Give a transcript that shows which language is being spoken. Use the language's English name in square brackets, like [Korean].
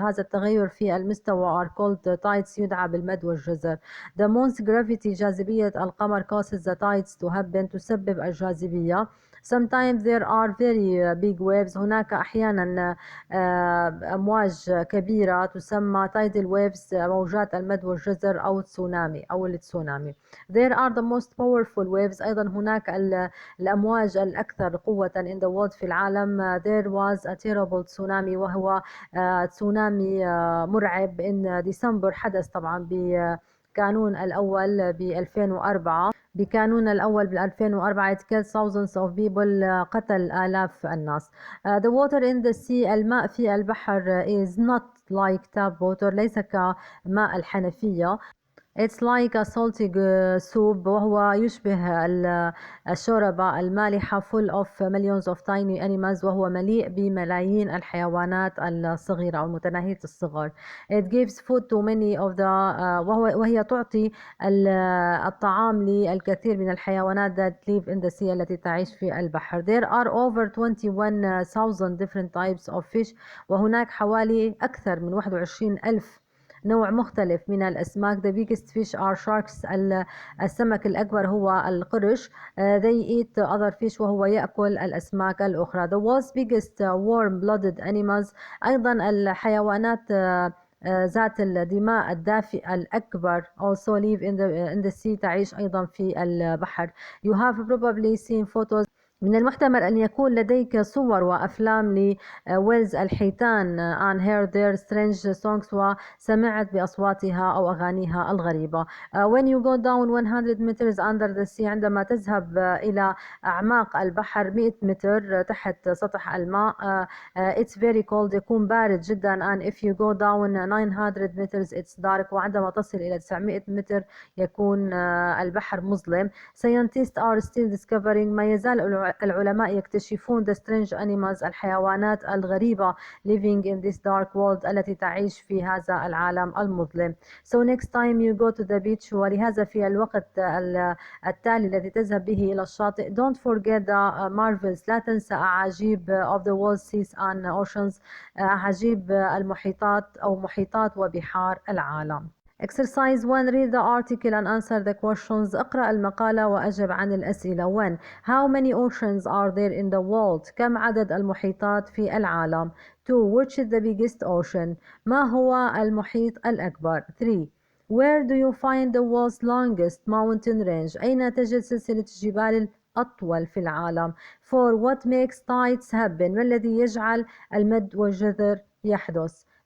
[Arabic] هذا التغير في المستوى [English] are called tides, [Arabic] يدعى بالمد والجزر. [English] The moon's gravity, [Arabic] جاذبية القمر, [English] causes the tides to happen, [Arabic] تسبب الجاذبية. [English] Sometimes there are very big waves. [Arabic] هناك أحيانا أمواج كبيرة تسمى Tidal Waves, موجات المد والجزر أو تسونامي أو التسونامي. [English] There are the most powerful waves. [Arabic] أيضا هناك الأمواج الأكثر قوة [English] in the world [Arabic] في العالم. [English] There was a terrible tsunami, [Arabic] وهو تسونامي مرعب [English] in December. [Arabic] حدث طبعا بكانون الأول بكانون الأول ب2004. [English] It killed thousands of people. [Arabic] قتل آلاف الناس. [English] The water in the sea, [Arabic] الماء في البحر, [English] is not like tap water, [Arabic] ليس كماء الحنفية. [English] It's like a salty soup, [Arabic] وهو يشبه الشوربة المالحة, [English] full of millions of tiny animals, [Arabic] وهو مليء بملايين الحيوانات الصغيرة أو متناهية الصغر. [English] It gives food to many of the [Arabic] وهي تعطي الطعام للكثير من الحيوانات [English] that live in the sea, [Arabic] التي تعيش في البحر. [English] There are over 21,000 different types of fish, [Arabic] وهناك حوالي أكثر من 21,000 نوع مختلف من الأسماك. [English] The biggest fish are sharks. [Arabic] السمك الأكبر هو القرش. [English] They eat other fish, [Arabic] وهو يأكل الأسماك الأخرى. [English] The world's biggest warm-blooded animals, [Arabic] أيضا الحيوانات ذات الدماء الدافئة الأكبر, [English] also live in the sea, [Arabic] تعيش أيضا في البحر. [English] You have probably seen photos. [Arabic] من المحتمل أن يكون لديك صور وأفلام لويلز الحيتان [English] and heard their strange songs, [Arabic] وسمعت بأصواتها أو أغانيها الغريبة. [English] When you go down 100 meters under the sea, [Arabic] عندما تذهب إلى أعماق البحر 100 متر تحت سطح الماء, [English] it's very cold, [Arabic] يكون بارد جدا. [English] And if you go down 900 meters it's dark, [Arabic] وعندما تصل إلى 900 متر يكون البحر مظلم. [English] Scientists are still discovering. [Arabic] ما يزال العلماء يكتشفون [English] the strange animals [Arabic] الحيوانات الغريبة [English] living in this dark world [Arabic] التي تعيش في هذا العالم المظلم. [English] So next time you go to the beach [Arabic] ولهذا في الوقت التالي الذي تذهب به إلى الشاطئ [English] don't forget the marvels [Arabic] لا تنسى أعاجيب [English] of the world seas and oceans [Arabic] أعاجيب المحيطات أو محيطات وبحار العالم. [English] Exercise 1 read the article and answer the questions. [Arabic] اقرأ المقالة وأجب عن الأسئلة. [English] 1 How many oceans are there in the world؟ [Arabic] كم عدد المحيطات في العالم؟ [English] 2 Which is the biggest ocean؟ [Arabic] ما هو المحيط الأكبر؟ [English] 3 Where do you find the world's longest mountain range؟ [Arabic] أين تجد سلسلة الجبال الأطول في العالم؟ [English] 4 What makes tides happen؟ [Arabic] ما الذي يجعل المد والجزر يحدث؟